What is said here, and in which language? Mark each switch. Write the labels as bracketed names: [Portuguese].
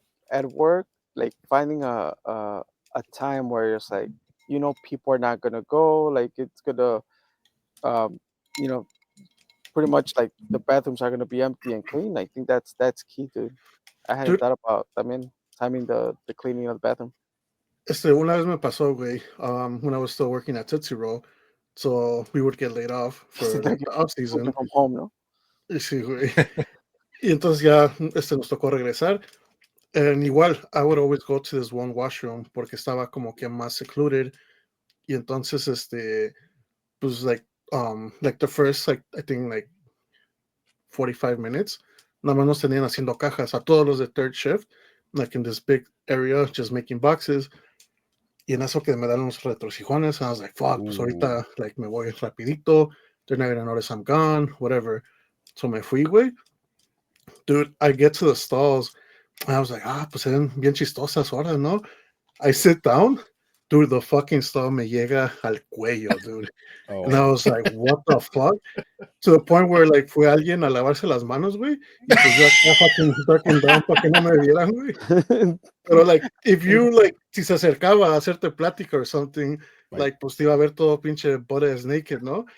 [English] At work, like finding a time where it's like, you know, people are not gonna go, like it's gonna you know, pretty much like the bathrooms are gonna be empty and clean. I think that's key, dude. I hadn't thought about timing the cleaning of the bathroom. [Spanish] Una vez me pasó, güey, [English] when I was still working at Tootsie Roll, so we would get laid off for like, the off season. From home, ¿no? [Spanish] Sí, güey. Y entonces ya nos tocó regresar. [English] And igual, I would always go to this one washroom [Spanish] porque estaba como que más [English] secluded. [Spanish] Y entonces, pues [English] like the first, like, I think like 45 minutes, [Spanish] nada más nos tenían haciendo cajas a todos los de [English] third shift, like in this big area, just making boxes. [Spanish] Y en eso que me dan unos retrocijones, [English] and I was like, fuck, [Spanish] pues ahorita, like, me voy rapidito, [English] They're not gonna notice I'm gone, whatever. So [Spanish] me fui, güey. [English] Dude, I get to the stalls. And I was like, [Spanish] pues se ven bien chistosas horas, ¿no? [English] I sit down. Dude, the fucking stall [Spanish] me llega al cuello, [English] dude. And I Oh, was like, what the fuck? To the point where, [Spanish] like, fue alguien a lavarse las manos, güey. Y pues yo acá [English] fucking ducking down [Spanish] para que no me vieran, güey. Pero, like, if you, like, si se acercaba a hacerte plática or something, like, pues te iba a ver todo pinche [English] butt ass naked, [Spanish] ¿no?